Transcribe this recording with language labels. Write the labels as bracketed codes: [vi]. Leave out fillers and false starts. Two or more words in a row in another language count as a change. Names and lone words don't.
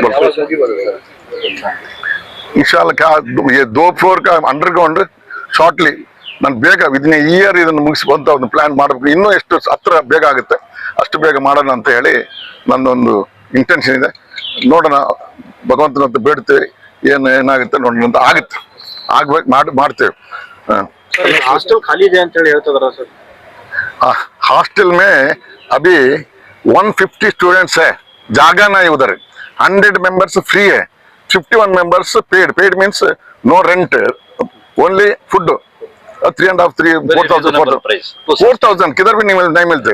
[kn] ಇನ್ಶಾಲ್ಲಾ 2 [en] floor underground shortly [kn] ನಾನು ಬೇಗ [en] within year [kn] ಇದನ್ನು ಮುಗಿಸುವಂತ ಒಂದು ಪ್ಲಾನ್ ಮಾಡಬೇಕು. ಇನ್ನೂ ಎಷ್ಟು ಹತ್ರ ಬೇಗ ಆಗುತ್ತೆ ಅಷ್ಟು ಬೇಗ ಮಾಡೋಣ ಅಂತ ಹೇಳಿ ನನ್ನೊಂದು ಇಂಟೆನ್ಷನ್ ಇದೆ. ನೋಡೋಣ, ಭಗವಂತನ ಹತ್ರ ಬೇಡ್ತೇವೆ, ಏನಾಗುತ್ತೆ ನೋಡೋಣ ಅಂತ. ಆಗುತ್ತೆ, ಆಗ್ಬೇಕು, ಮಾಡ್ತೇವೆ. [hi] हास्टल खाली है [kn] ಅಂತ ಹೇಳಿ ಹೇಳ್ತಿದಾರ ಸರ್. [hi] हॉस्टल में अभी 150 स्टूडेंट्स है, जागा नहीं उधर. [en] 100 members free है, 51 members paid means no rent, only food. [hi] 4,000 किधर भी नहीं मिलते.